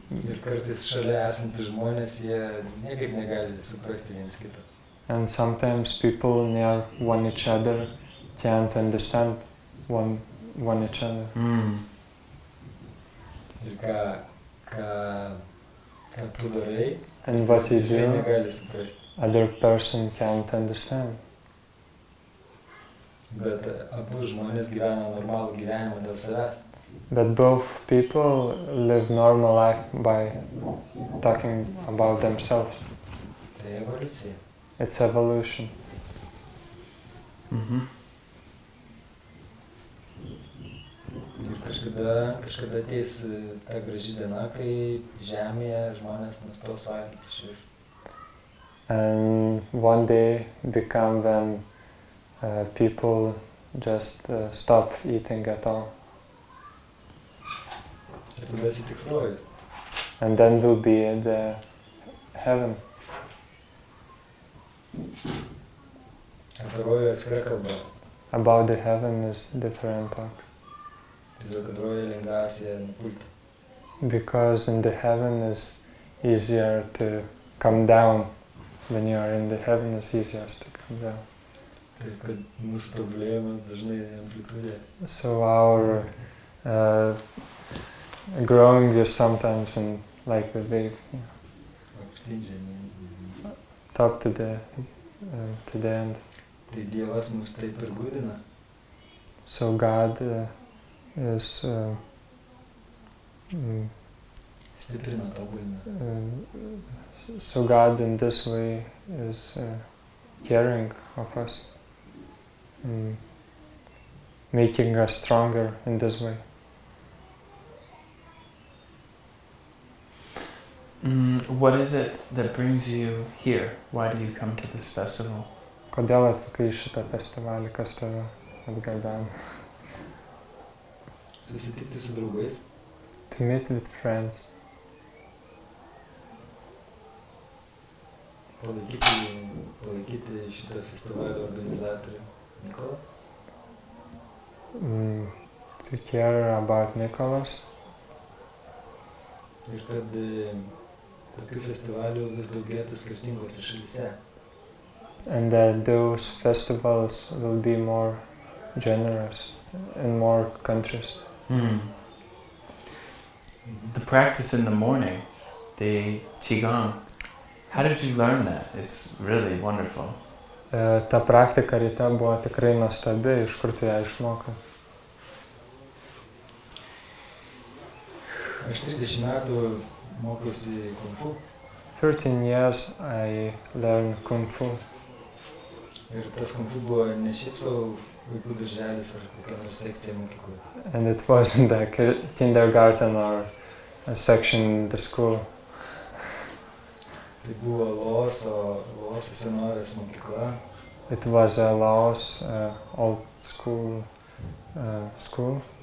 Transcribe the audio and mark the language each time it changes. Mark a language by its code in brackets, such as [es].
[lt] Ir kartais šalia esantys žmonės, jie niekaip negali suprasti viens kito. [en] And sometimes people near one each other can't understand one each other. [lt] Ir ką tu darai, [en] And what you [lt] jisai [en] do, [lt] negali suprasti. [en] other person can't understand. [lt] Bet abu žmonės gyvena normalų gyvenimą dėl savęs. [en] But both people live normal life by talking about themselves. [lt] Tai evoliucija. [en] It's evolution. Mm-hmm. [lt] Ir kažkada ateis ta graži diena, kai žemėje žmonės nustos valgyti išvis. [en] And one day become when people just stop eating at all. [lt] Ir tada atsitiks rojus. [en] And then will be in the heaven. [lt] Apie rojų atskira kalba. [en] About the heaven is different talk. [lt] Todėl, kad rojų lengviausia nupulti. [en] Because in the heaven is easier to come down. When you are in the heaven, it's easiest to come down. [lt] Taip, kad mūsų tobulėjimas dažnai amplitudė. [en] So our growing is sometimes in like the wave, [lt] Aukštyn žemyn. [en] top to the end. [lt] Tai Dievas mus taip ir gudina. [en] So God is [lt] Stiprina, tobulina. [en] so God in this way is caring of us, making us stronger in this way. What is it that brings you here? Why do you come to this festival? [lt] Kodėl atvykai į šitą festivalį, kas tave atgabeno? Susitikti su draugais. [en] To meet with friends. [lt] Palaikyti šitą festivalio organizatorių Nikolą. [en] To care about Nicholas. [lt] Ir kad tokių festivalių vis daugėtų skirtingose šalyse. [en] And that those festivals will be more generous in more countries. The practice in the morning, the Qigong, how did you learn that? It's really wonderful. [lt] Ta praktika ryte buvo tikrai nuostabi, iš kur tu ją išmokai? Aš 30 metų mokiausi Kung Fu. [en] 13 years I learned Kung Fu. [lt] Ir tas Kung Fu buvo ne šiaip savo vaikų darželis ar kokia nors sekcija mokykloje. [en] And it wasn't the kindergarten or a section in the school. [lt] Tai buvo Laoso senovės mokykla. [en] It was a Laos old school school.